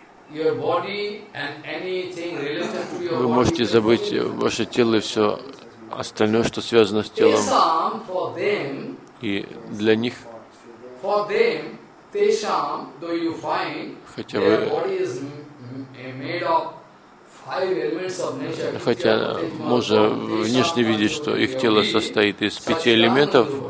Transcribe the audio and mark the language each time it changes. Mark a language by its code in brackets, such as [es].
[en] Your body and anything related to your body. [ru] Вы можете забыть ваше тело и все остальное, что связано с телом. [en] Тешам for them. [ru] И для них. [en] For them, тешам, though you find their body is made of five elements of nature. [ru] Хотя можно внешне видеть, что их тело состоит из пяти элементов.